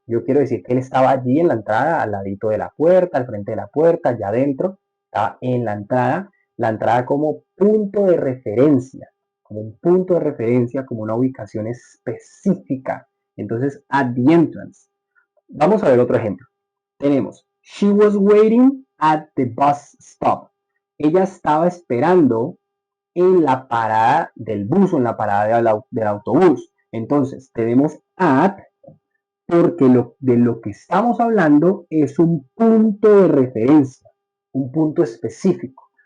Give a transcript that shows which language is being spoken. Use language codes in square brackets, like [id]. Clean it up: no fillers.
[es] Yo quiero decir que él estaba allí en la entrada, al ladito de la puerta, al frente de la puerta, allá adentro, estaba en la entrada como punto de referencia, como un punto de referencia, como una ubicación específica. Entonces, [en] at the entrance. [es] Vamos a ver otro ejemplo. Tenemos, [en] she was waiting at the bus stop. [es] Ella estaba esperando en la parada del bus o en la parada del autobús. Entonces, tenemos at porque de lo que estamos hablando es un punto de referencia, un punto específico.